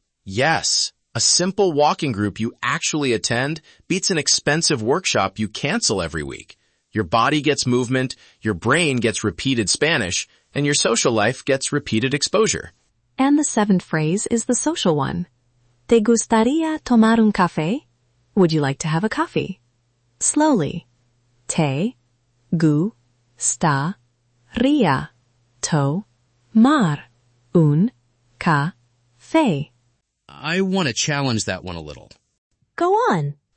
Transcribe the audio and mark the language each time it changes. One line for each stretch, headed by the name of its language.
English: Yes, a simple walking group you actually attend beats an expensive workshop you cancel every week. Your body gets movement, your brain gets repeated Spanish, and your social life gets repeated exposure. And the seventh phrase is the social one.
Spanish: ¿Te gustaría tomar un café?
English: Would you like to have a coffee?
Spanish: Slowly. Te, gu, sta, ria, to, mar, un, ca, fe.
English: I want to challenge that one a little. Go on.